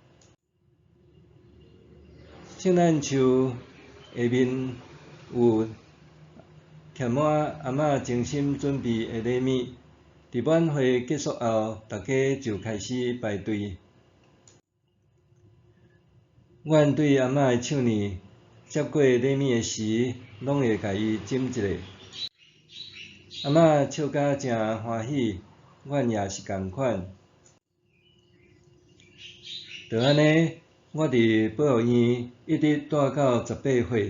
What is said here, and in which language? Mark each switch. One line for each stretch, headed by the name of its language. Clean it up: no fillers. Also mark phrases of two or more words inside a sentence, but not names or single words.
Min Nan Chinese: 圣诞树下面有贴满阿嬷精心准备的礼物。伫晚会结束后，大家就开始排队。阮对阿嬷的手呢，接过礼物的时，拢会甲伊斟一下。阿嬷笑甲诚欢喜，阮也是共款。就安尼，我伫保育院一直住到18岁。